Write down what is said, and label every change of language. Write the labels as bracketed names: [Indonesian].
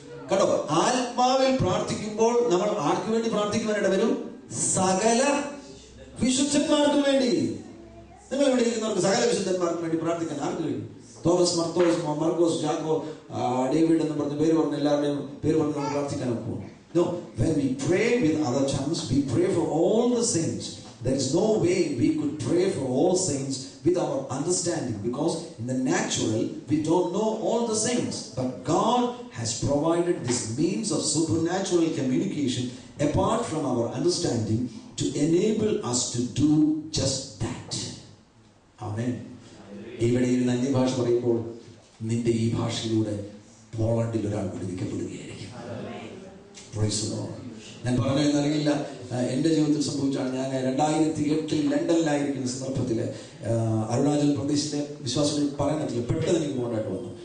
[Malayalam] കേട്ടോ, ആത്മാവിൽ പ്രാർത്ഥിക്കുമ്പോൾ നമ്മൾ ആർക്ക് വേണ്ടി പ്രാർത്ഥിക്കുവാനിട വരും? സകല വിശുദ്ധന്മാർക്ക് വേണ്ടി. നിങ്ങൾ ഇവിടെ ഇരിക്കുന്നവർക്ക് സകല വിശുദ്ധന്മാർക്ക് വേണ്ടി പ്രാർത്ഥിക്കാൻ ആർക്ക് കഴിയും? തോമസ്, മർത്തോസ്, മർക്കോസ്, ജാക്കോ, ഡേവിഡ് എന്ന് പറഞ്ഞ പേര് പറഞ്ഞ എല്ലാവരുടെയും പേര് പറഞ്ഞ് നമ്മൾ പ്രാർത്ഥിക്കാൻ ഒക്കുമോ? [English] No. When we pray with other tongues, we pray for all the saints. There is no way we could pray for all saints with our understanding, because in the natural we don't know all the saints. But God has provided this means of supernatural communication apart from our understanding to enable us to do just that. Amen. [Malayalam] ഇവിടെ ഇരുന്ന് അന്യഭാഷ പറയുമ്പോൾ നിന്റെ ഈ ഭാഷയിലൂടെ പോളണ്ടിൽ ഒരാൾ വിടുവിക്കപ്പെടുകയായിരിക്കും. ഞാൻ പറഞ്ഞറിയില്ല, എൻ്റെ ജീവിതത്തിൽ സംഭവിച്ചാണ്. ഞാൻ 2008 ലണ്ടനിലായിരിക്കുന്ന സന്ദർഭത്തിൽ അരുണാചൽ പ്രദേശിലെ വിശ്വാസികൾ പറയാനത്തില്ല, പെട്ടെന്ന് എനിക്ക് പോകേണ്ടതായിട്ട് വന്നു.